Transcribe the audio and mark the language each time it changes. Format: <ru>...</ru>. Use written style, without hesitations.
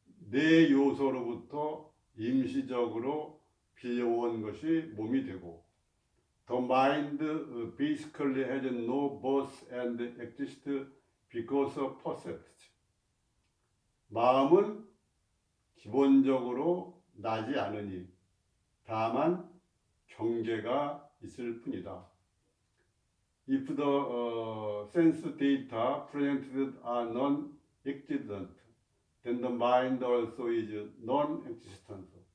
<ko>네 요소로부터 임시적으로 빌려온 것이 몸이 되고</ko> <en>The mind basically has no birth and exists because of percept.</en> <ko>마음은 기본적으로 나지 않으니 다만 경계가 있을 뿐이다.</ko> <en>If the sense data presented are non-existent, then the mind also is non-existent.</en>